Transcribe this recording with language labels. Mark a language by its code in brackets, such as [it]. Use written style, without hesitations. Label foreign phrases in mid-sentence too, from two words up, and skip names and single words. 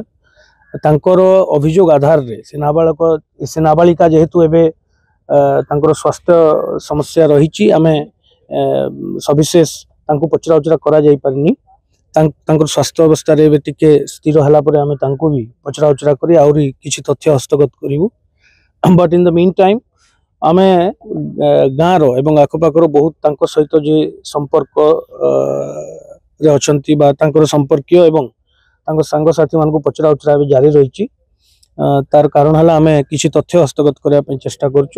[or] ତାଙ୍କର ଅଭିଯୋଗ ଆଧାର ରେ ସେ ନାବାଳିକା ଯେହେତୁ ଏବେ ତାଙ୍କର ସ୍ୱାସ୍ଥ୍ୟ ସମସ୍ୟା ରହିଛି ଆମେ ସବିଶେଷ ତାଙ୍କୁ ପଚରା ଉଚରା କରା ଯାଇ ପାରିନି। ତାଙ୍କର ସ୍ୱାସ୍ଥ୍ୟ ଅବସ୍ଥା ରେ ଏବେ ଟିକେ ସ୍ଥିର ହେଲା ପରେ ଆମେ ତାଙ୍କୁ ଭି ପଚରା ଉଚରା କରି ଆଉରି କିଛି ତଥ୍ୟ ହସ୍ତଗତ କରିବୁ। [en] But in the mean time [or] ଆମେ ଗାଁ ରୁ ଏବଂ ଆଖପାଖର ବହୁତ ତାଙ୍କୁ ସହିତ ଯେ ସମ୍ପର୍କ ରେ ଅଛନ୍ତି ବା ତାଙ୍କର ସମ୍ପର୍କୀୟ ଏବଂ ତାଙ୍କୁ ସାଙ୍ଗ ସାଥୀ ମାନ କୁ ପଚରା ଉଚରା ଭି ଜାରି ରହିଛି। ତାର କାରଣ ହେଲା ଆମେ କିଛି ତଥ୍ୟ ହସ୍ତଗତ କରିବା ପାଇଁ ଚେଷ୍ଟା କରୁଛୁ।